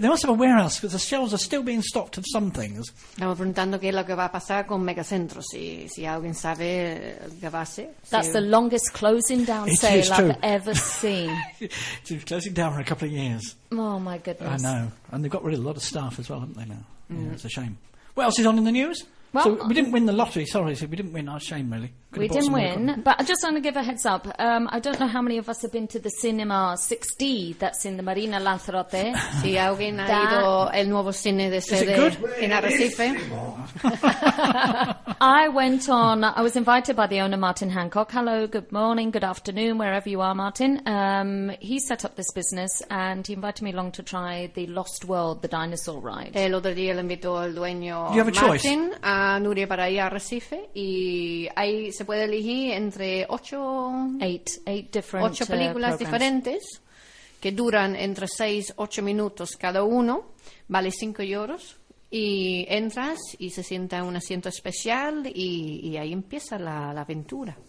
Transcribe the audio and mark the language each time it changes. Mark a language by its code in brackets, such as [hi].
[en] They must have a warehouse because the shelves are still being stocked of some things. [es] Estamos preguntando qué es lo que va a pasar con Megacentro, si alguien sabe qué va a ser. [en] That's the longest closing down sale I've ever seen. It's closing down for a couple of years. Oh my goodness. I know. And they've got rid of a lot of staff as well, haven't they now? Yeah, it's a shame. What else is on in the news? Well, so we didn't win the lottery, sorry. So we didn't win, our shame really. We didn't win, but I just want to give a heads up. I don't know how many of us have been to the cinema 6D that's in the Marina Lanzarote. [es] Si alguien ha ido el nuevo cine de CD en Arrecife. [en] I was invited by the owner, Martin Hancock. Hello, good morning, good afternoon, wherever you are, Martin. He set up this business and he invited me along to try the Lost World, the dinosaur ride. [es] El otro día le invitó el dueño, [en] you have a [es] Martin, [en] choice. [es] A Nuria para ir a Arrecife, y ahí se puede elegir entre ocho películas diferentes que duran entre 6-8 minutos cada uno, vale 5 euros. Y entras y se sienta un asiento especial y ahí empieza la aventura.